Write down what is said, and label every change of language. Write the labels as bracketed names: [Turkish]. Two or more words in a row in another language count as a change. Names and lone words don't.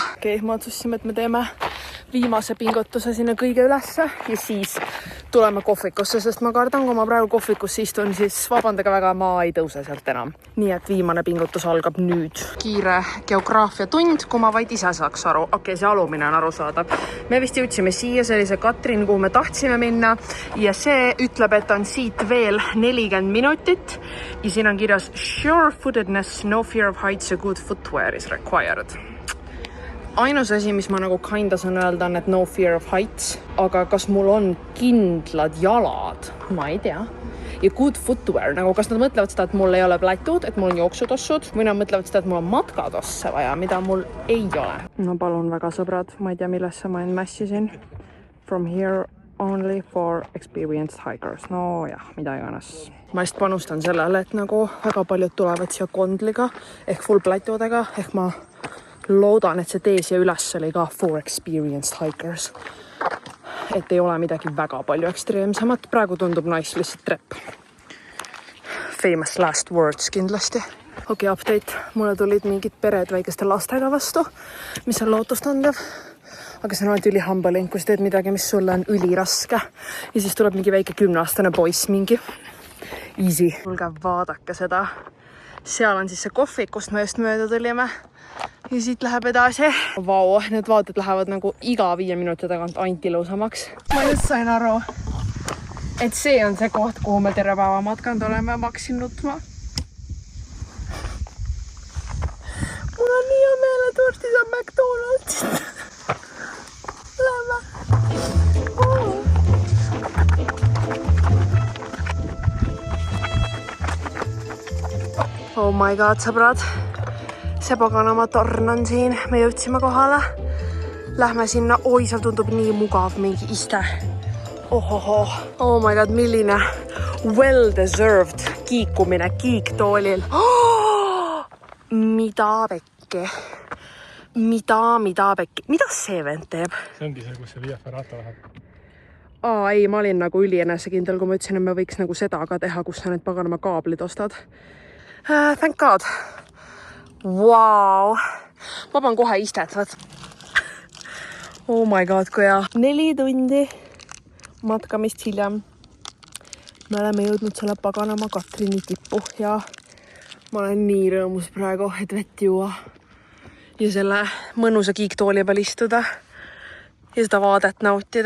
[Estonian] Okei, ma otsustasime, et me teeme viimase pingutuse sinna kõige ülesse ja siis tuleme kohvikusse, sest ma kardan, kui ma praegu kohvikusse istun, siis vabandage väga, ma ei tõuse sealt enam. Nii et viimane pingutus algab nüüd. Kiire geograafia tund, kui ma vaid ise saaks aru. Okei, see alumine on arusaadav. Me vist jõudsime siia, see oli see Katrin, kuhu me tahtsime minna ja see ütleb, et on siit veel 40 minutit ja siin on kirjas [English] sure-footedness, no fear of heights [Estonian] ja [English] good footwear is required. [Estonian] Ainus asi, mis ma nagu kinda saan öelda, on, et [English] no fear of heights, [Estonian] aga kas mul on kindlad jalad? Ma ei tea. Ja [English] good footwear, [Estonian] nagu kas nad mõtlevad seda, et mul ei ole plätud, et mul on jooksutossud, või nad mõtlevad seda, et mul on matkatosse vaja, mida mul ei ole. No palun väga, sõbrad, ma ei tea, millesse ma end mässisin. [English] From here only for experienced hikers. [Estonian] No jah, mida iganes. Ma just panustan sellele, et nagu väga paljud tulevad siia kondliga ehk full plätudega, ehk ma loodan, et see tee siia üles oli ka [English] for experienced hikers. [Estonian] Et ei ole midagi väga palju ekstreemsemat. Praegu tundub nice lihtsalt trepp. [English] Famous last words [Estonian] kindlasti. Okei, update. Mulle tulid mingid pered väikeste lastega vastu, mis on lootustandev. Aga see on alati üli humbling, kui sa teed midagi, mis sulle on üliraske. Ja siis tuleb mingi väike 10-aastane poiss mingi. Easy. Tulge vaadake seda. Seal on siis see kohvik, kust me just mööda tulime. Ja siit läheb edasi. Vau, need vaated lähevad nagu iga 5 minuti tagant ainult ilusamaks. Ma just sain aru, et see on see koht, kuhu me terve päeva matkanud oleme, ma hakkasin nutma. Mul on nii hea meel, et varsti saab McDonald'ist. Lähme. [English] Oh my god, [Estonian] sõbrad. See paganama torn on siin. Me jõudsime kohale. Lähme sinna. Oi, seal tundub nii mugav mingi iste. Ohoho. [English] Oh my god, [Estonian] milline well-deserved kiikumine kiiktoolil. Oh! Mida pekki? Mida pekki? Mida see vend teeb? See ongi see, kus see Via Ferrata läheb. Ei, ma olin nagu ülienesekindel, kui ma ütlesin, et me võiks nagu seda ka teha, kus sa need paganama kaablid ostad. [English] Thank God. Wow. [Estonian] Ma panen kohe istet, vaat. [English] Oh my god, [Estonian] kui hea. 4 tundi matkamist hiljem. Me oleme jõudnud selle paganama Katrini tippu ja ma olen nii rõõmus praegu, et vett juua. Ja selle mõnusa kiiktooli peal istuda. Ja seda vaadet nautida.